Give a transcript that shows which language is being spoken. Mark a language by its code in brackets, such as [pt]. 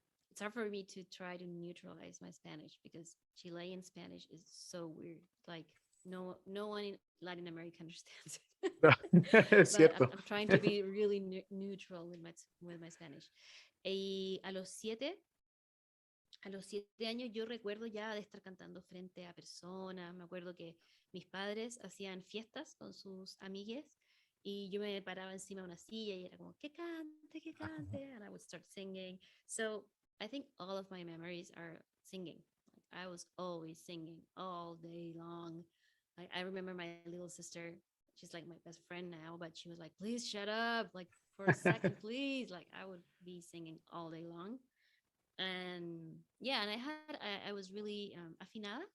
[en] It's hard for me to try to neutralize my Spanish because Chilean Spanish is so weird. Like no one in Latin America understands it. [es] Es [en] But [es] cierto. [en] I'm trying to be really neutral with my Spanish. [es] Y a los siete años yo recuerdo ya de estar cantando frente a personas. Me acuerdo que mis padres hacían fiestas con sus amigues y yo me paraba encima de una silla y era como, que cante, que cante. [en] And I would start singing. So I think all of my memories are singing. Like, I was always singing all day long. I remember my little sister, she's like my best friend now, but she was like, please shut up, like for a second, please. Like I would be singing all day long. And yeah, and I was really afinada.